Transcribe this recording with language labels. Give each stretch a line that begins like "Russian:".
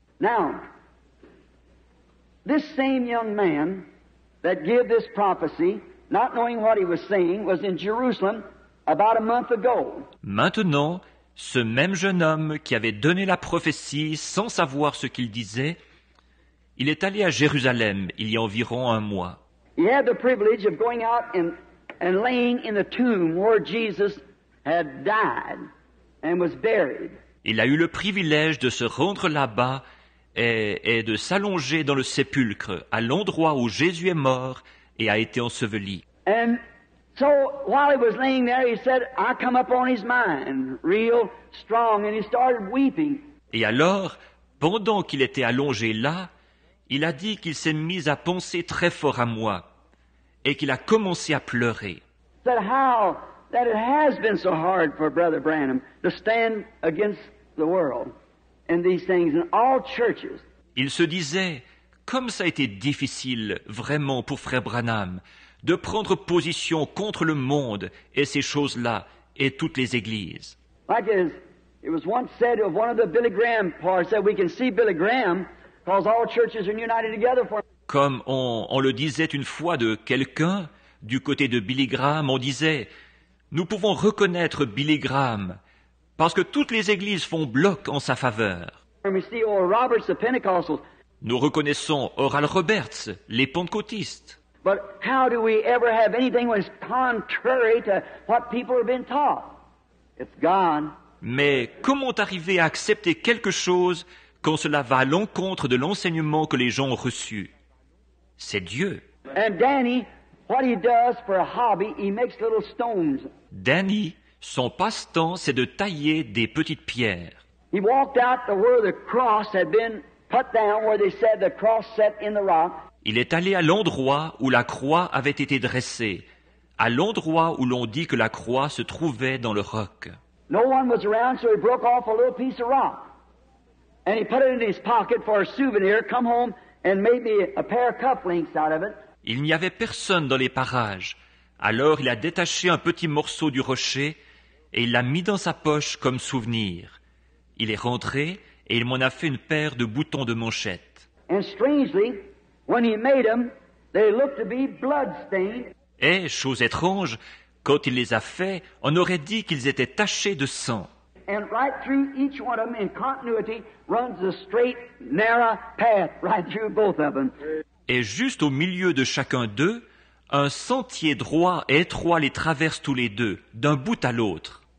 English: Now, this same young man that gave this prophecy, not knowing what he was saying, was in Jerusalem about a month ago.
French: Maintenant, ce même jeune homme qui avait donné la prophétie sans savoir ce qu'il disait, il est allé à Jérusalem il y a environ un mois.
English: He had the privilege of going out and laying in the tomb where Jesus had died and was buried.
French: Il a eu le privilège de se rendre là-bas et de s'allonger dans le sépulcre, à l'endroit où Jésus est mort et a été enseveli.
English: And so while he was laying there, he said, I come up on his mind, real strong, and he started weeping.
French: Et alors, pendant qu'il était allongé là, il a dit qu'il s'est mis à penser très fort à moi et qu'il a commencé à pleurer.
English: Said how that it has been so hard for Brother Branham to stand against the world and these things in all churches.
French: Il se disait, comme ça a été difficile vraiment pour frère Branham de prendre position contre le monde et ces choses-là et toutes les églises.
English: Like it was once said of one of the Billy Graham parts that we can see Billy Graham because all churches are united together for him.
French: Comme on le disait une fois de quelqu'un, du côté de Billy Graham, on disait, nous pouvons reconnaître Billy Graham parce que toutes les églises font bloc en sa faveur.
English: And we see Oral Roberts, the Pentecostals.
French: Nous reconnaissons Oral Roberts, les pentecôtistes.
English: But how do we ever have anything when it's contrary to what people have been taught? It's gone.
French: Mais comment arriver à accepter quelque chose quand cela va à l'encontre de l'enseignement que les gens ont reçu? C'est Dieu.
English: And Danny, what he does for a hobby, he makes little stones.
French: Danny, son passe-temps, c'est de tailler des petites pierres.
English: He walked out to where the cross had been put down, where they said the cross set in the rock.
French: Il est allé à l'endroit où la croix avait été dressée, à l'endroit où l'on dit que la croix se trouvait dans le roc.
English: No one was around, so he broke off a little piece of rock. And he put it in his pocket for a souvenir, come home and made me a pair of cufflinks out of it.
French: Il n'y avait personne dans les parages. Alors il a détaché un petit morceau du rocher et il l'a mis dans sa poche comme souvenir. Il est rentré et il m'en a fait une paire de boutons de manchette.
English: And strangely, when he made them, they looked to be blood-stained.
French: Et, chose étrange, quand il les a faits, on aurait dit qu'ils étaient tachés de sang.
English: And right through each one of them, in continuity, runs a straight, narrow path right through both of them.
French: Et juste au milieu de chacun d'eux, un sentier droit et étroit les traverse tous les deux, d'un bout à l'autre.